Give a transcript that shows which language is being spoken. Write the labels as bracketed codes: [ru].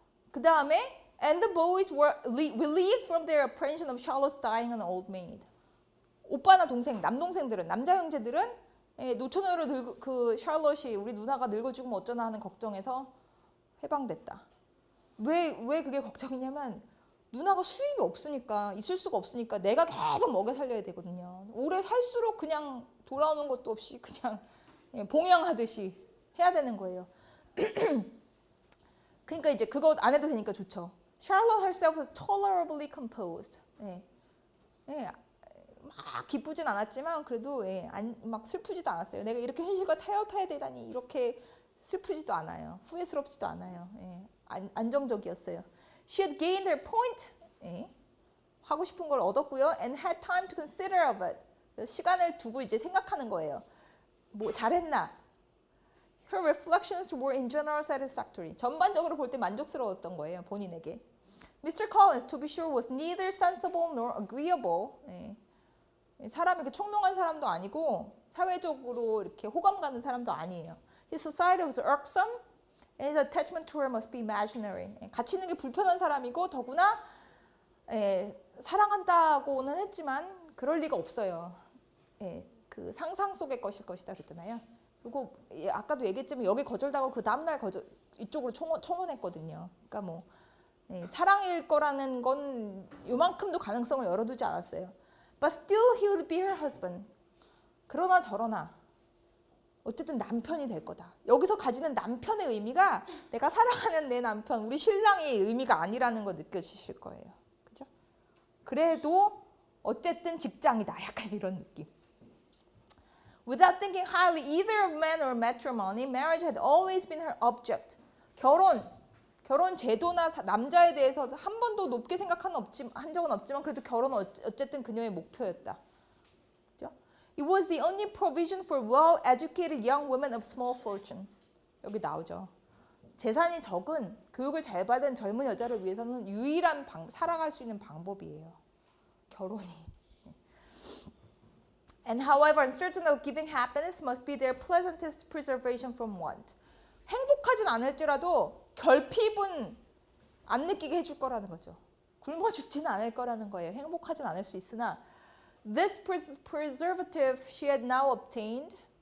[ko] 그 다음에 [en] And the boys were relieved from their apprehension of Charlotte's dying an old maid. [ko] 오빠나 남동생들은 남자 형제들은 노처녀로 그 샬롯이 우리 누나가 늙어 죽으면 어쩌나 하는 걱정에서 해방됐다. 왜 그게 걱정이냐면 누나가 수입이 없으니까 있을 수가 없으니까 내가 계속 먹여 살려야 되거든요. 오래 살수록 그냥 돌아오는 것도 없이 그냥 봉양하듯이 해야 되는 거예요. 그러니까 이제 그거 안 해도 되니까 좋죠. [en] Charlotte herself was tolerably composed. [ko] 막 기쁘진 않았지만 그래도 막 슬프지도 않았어요. 내가 이렇게 현실과 타협해야 되다니 이렇게 슬프지도 않아요. 후회스럽지도 않아요. 안정적이었어요. [en] She had gained her point. [ko] 하고 싶은 걸 얻었고요. [en] And had time to consider of it. [ko] 시간을 두고 이제 생각하는 거예요. 뭐 잘했나? [en] Her reflections were in general satisfactory. [ko] 전반적으로 볼 때 만족스러웠던 거예요. 본인에게. [en] Mr. Collins, to be sure, was neither sensible nor agreeable. [ko] 사람이 이렇게 총명한 사람도 아니고 사회적으로 이렇게 호감 가는 사람도 아니에요. [en] His society was irksome and his attachment to her must be imaginary. [ko] 같이 있는 게 불편한 사람이고 더구나 사랑한다고는 했지만 그럴 리가 없어요. 그 상상 속의 것일 것이다 그랬잖아요. 그리고 아까도 얘기했지만 여기 거절당하고 그 다음날 이쪽으로 청혼했거든요. 그러니까 뭐 사랑일 거라는 건 요만큼도 가능성을 열어두지 않았어요. [en] But still he would be her husband. [ko] 그러나 저러나 어쨌든 남편이 될 거다. 여기서 가지는 남편의 의미가 내가 사랑하는 내 남편, 우리 신랑의 의미가 아니라는 거 느껴지실 거예요. 그죠? 그래도 어쨌든 직장이다. 약간 이런 느낌. [en] Without thinking highly either of men or matrimony, marriage had always been her object. [ko] 결혼 제도나 남자에 대해서 한 번도 높게 한 적은 없지만 그래도 결혼은 어쨌든 그녀의 목표였다. 그죠? [en] It was the only provision for well-educated young women of small fortune. [ko] 여기 나오죠. 재산이 적은 교육을 잘 받은 젊은 여자를 위해서는 유일한 살아갈 수 있는 방법이에요. 결혼이. [en] And however uncertain of giving happiness must be their pleasantest preservation from want. [ko] 행복하진 않을지라도 결핍은 안 느끼게 해줄 거라는 거죠. 굶어 죽지는 않을 거라는 거예요. 행복하진 않을 수 있으나 [en] this preservative she had now obtained.